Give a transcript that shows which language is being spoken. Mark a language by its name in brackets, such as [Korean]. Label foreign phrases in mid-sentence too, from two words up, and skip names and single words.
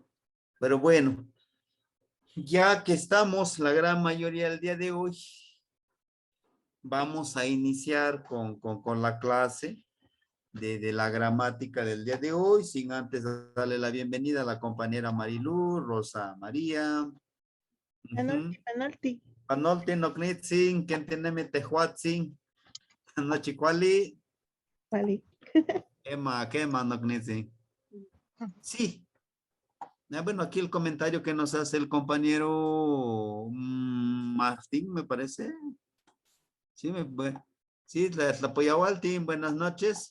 [Spanish] Pero bueno, ya que estamos la gran mayoría del día de hoy, vamos a iniciar con la clase de la gramática del día de hoy, sin antes darle la bienvenida a la compañera Marilú, Rosa María. [Nahuatl languages] Penalti, penalti. Panolti noknitzin, kenteneme tehuatzin, nochicuali, [Spanish] Vale. [Nahuatl languages] quema noknitzin. Sí. [Spanish] Bueno, aquí el comentario que nos hace el compañero Martín, me parece. Sí, sí, la Poyahualtín, buenas noches.